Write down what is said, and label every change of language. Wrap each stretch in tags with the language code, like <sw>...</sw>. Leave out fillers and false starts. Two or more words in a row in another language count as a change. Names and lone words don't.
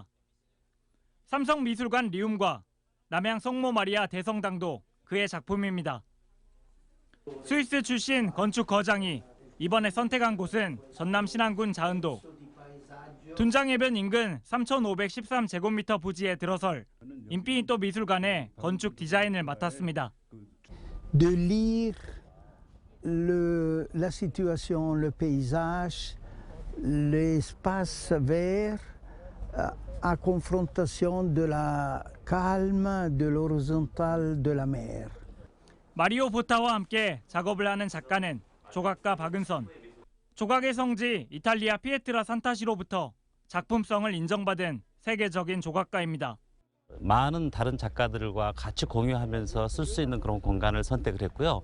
<ko>삼성미술관 리움과 남양 성모 마리아 대성당도 그의 작품입니다. 스위스 출신 건축 거장이 이번에 선택한 곳은 전남 신안군 자은도. 둔장해변 인근 3,513제곱미터 부지에 들어설 인피니또 미술관의 건축 디자인을 맡았습니다.</ko> <fr>De lire la situation, le paysage, l'espace vert à confrontation de la calme de l'horizontale de la mer.</fr> <ko>마리오 보타와 함께 작업을 하는 작가는 조각가 박은선. 조각의 성지 이탈리아 피에트라 산타시로부터 작품성을 인정받은 세계적인 조각가입니다. 많은 다른 작가들과 같이 공유하면서 쓸 수 있는 그런 공간을 선택을 했고요.</ko>